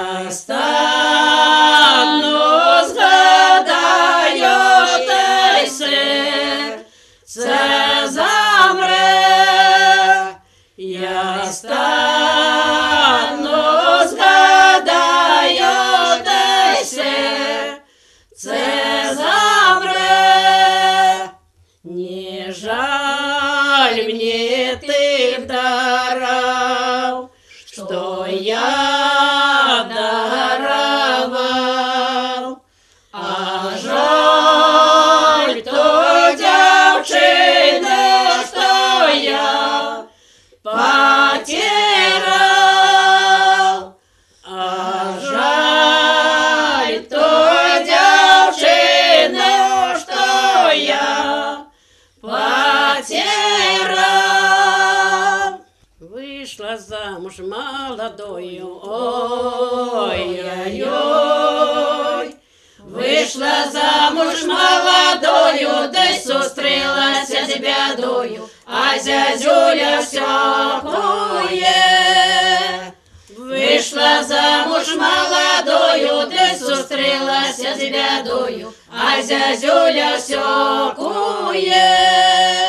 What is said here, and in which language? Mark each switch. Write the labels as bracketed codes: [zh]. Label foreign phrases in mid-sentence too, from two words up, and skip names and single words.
[uk] стану, згадаю, та й серце замре. Я стану, згадаю, та й серце замре. [ru] Не жаль мне тых даров, что я даровал, а жаль той девчины, что я потерял, а жаль той девчины, что я потерял. Вышла замуж молодою, ой-ой-ой. Вышла замуж молодою, [uk] да й зустрілася з бядою, а зязюля все кує. [ru] Вышла замуж молодою, [uk] да й зустрілася з бядою, а зязюля все кує.